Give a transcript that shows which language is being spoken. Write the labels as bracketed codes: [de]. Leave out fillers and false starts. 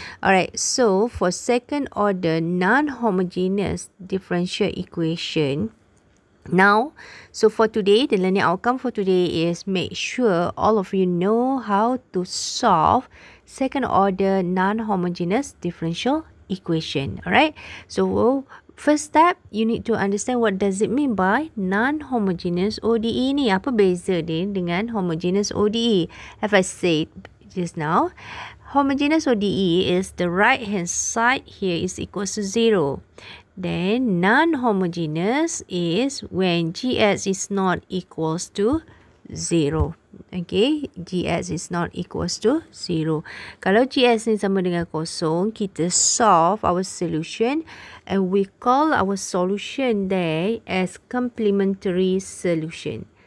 [en] Alright, so for second order non-homogeneous differential equation, now, so for today, the learning outcome for today is make sure all of you know how to solve second order non-homogeneous differential equation. Alright, so first step, you need to understand what does it mean by non-homogeneous ODE ni. [ms] Apa beza dia dengan homogeneous ODE? [en] Have I said just now? Homogeneous ODE is the right hand side here is equals to 0. Then non-homogeneous is when GX is not equals to 0. Okay, GX is not equals to 0. [ms] Kalau GX ni sama dengan kosong, kita [en] solve our solution and we call our solution there as complementary solution.